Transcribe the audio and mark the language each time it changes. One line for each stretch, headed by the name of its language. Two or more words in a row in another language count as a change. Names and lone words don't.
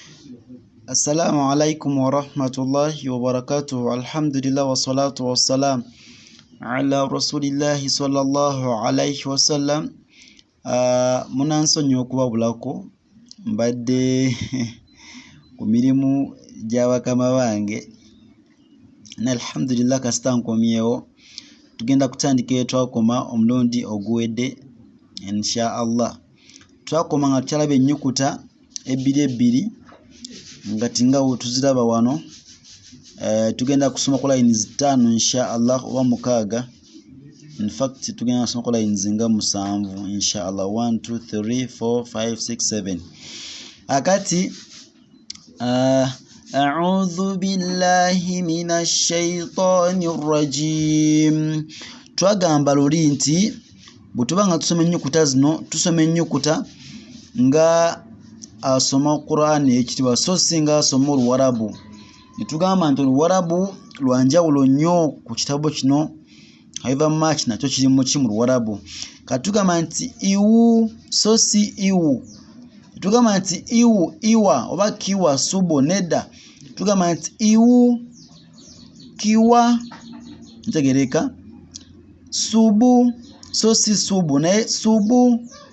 Arabic: السلام عليكم ورحمة الله وبركاته. الحمد لله والصلاة والسلام على رسول الله صلى الله عليه وسلم.
Ganda: Munansonyi okubabulako mbadde ku mirimu gya bakama bange. Alhamdulillah kasita nkomyewo. Tugenda kutandika twakoma omulundi oguwedde
Arabic: إن شاء الله.
Ganda: Twakoma nga tukyalaba ennyukuta ebbiri nga tingawo tuziraba wano. Tugenda kusoma ku lines 5
Arabic: إن شاء الله
Ganda: oba 6.
English: In fact
Ganda: tugenda kusoma ku lines nga 7
Arabic: إن شاء الله.
Ganda: 1 2 3 4 5 6 7.
Arabic: Akati أعوذ بالله من الشيطان الرجيم.
Ganda: Twagamba luli nti butubanga tusoma ennyukuta zino tusoma ennyukuta nga asoma Quran ekitibwa so singa asoma Oluwarabu. Nitugamba nti Oluwarabu lwanjawulo nnyo ku kitabo kino.
English: However much
Ganda: nakyo kiri mu Luwarabu. Katugamba nti iwu so si iwu. Tugamba nti iwu iwa oba kiwa subo nedda. Tugamba nti iwu kiwa ntegereka. Subu so si subu naye subu.